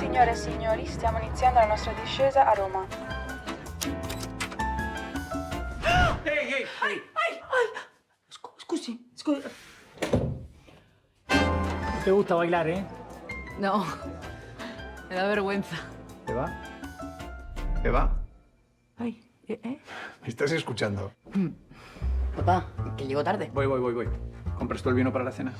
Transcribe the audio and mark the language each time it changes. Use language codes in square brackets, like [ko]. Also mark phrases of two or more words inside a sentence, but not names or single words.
[it] e signori, stiamo iniziando la nostra discesa a Roma. Scusi. [es] ¿Te gusta bailar, eh? No, me da vergüenza. ¿Te va? Eva, Ay, ¿me estás escuchando? Papá, que llego tarde. Voy. ¿Compras tú el vino para la cena?